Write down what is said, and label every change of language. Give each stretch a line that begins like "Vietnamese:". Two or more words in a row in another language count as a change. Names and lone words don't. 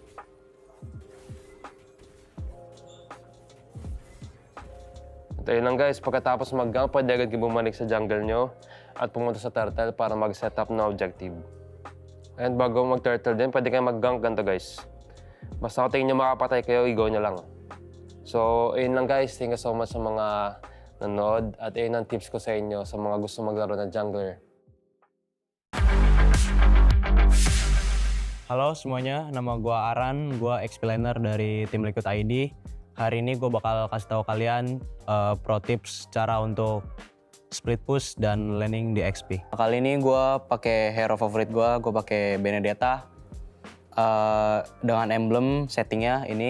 Filipino: Ito yun lang guys, pagkatapos mag-gank, pwede agad kayo bumalik sa jungle nyo at pumunta sa turtle para mag-set up na objective. And bago mag-turtle din, pwede kayo mag-gank ganito guys. Basta kung tingin nyo makapatay kayo, i-go nyo lang. So, ayun lang guys.
English: Thank you so much
Filipino: sa mga nanood. At ayun ang tips ko sa inyo sa mga gusto maglaro ng jungler.
Indonesian: Halo semuanya, nama gua Aran, gua explainer dari tim TLID. Hari ini gua bakal kasih tahu kalian
English: pro tips
Indonesian: cara untuk
English: split push
Indonesian: dan laning di XP. Kali ini gua pakai hero favorit gua pakai Benedetta dengan emblem settingnya ini.